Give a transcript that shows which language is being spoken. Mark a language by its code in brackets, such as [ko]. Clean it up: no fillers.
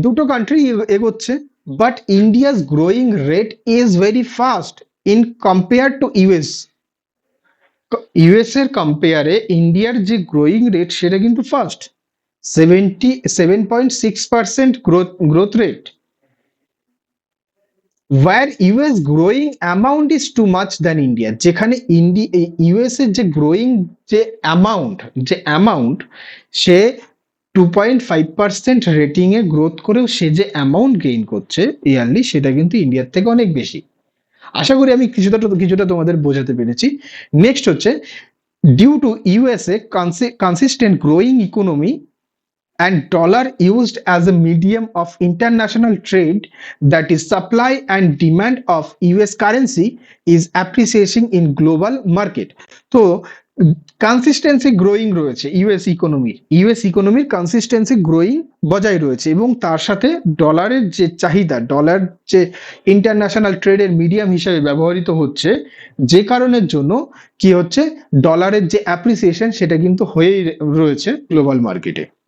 [bn] দুটো কান্ট্রি এগোচ্ছে, [en] but India's growing rate is very fast in compare to US [bn] এর কম্পেয়ারে ইন্ডিয়ার যে গ্রোয়িং রেট সেটা কিন্তু first, 7.6% growth rate, [en] where US growing amount is too much than India। [bn] যেখানে US এর যে গ্রোয়িং যে অ্যামাউন্ট সে 2.5% রেটিং এ গ্রোথ করেও সে যে অ্যামাউন্ট গেইন করছে ইয়ারলি, সেটা কিন্তু ইন্ডিয়ার থেকে অনেক বেশি। আশা করি আমি কিছুটা তোমাদের বোঝাতে পেরেছি। নেক্সট হচ্ছে [en] Due to USA consistent growing economy and dollar used as a medium of international trade, that is supply and demand of US currency is appreciating in global market। [bn] তো কনসিস্টেন্সি গ্রোয়িং রয়েছে US ইকোনমির consistency growing বজায় রয়েছে, এবং তার সাথে ডলারের যে চাহিদা, ডলার যে ইন্টারন্যাশনাল ট্রেডের মিডিয়াম হিসেবে ব্যবহৃত হচ্ছে, যে কারণের জন্য কি হচ্ছে, ডলারের যে অ্যাপ্রিসিয়েশন সেটা কিন্তু হয়েই রয়েছে গ্লোবাল মার্কেটে।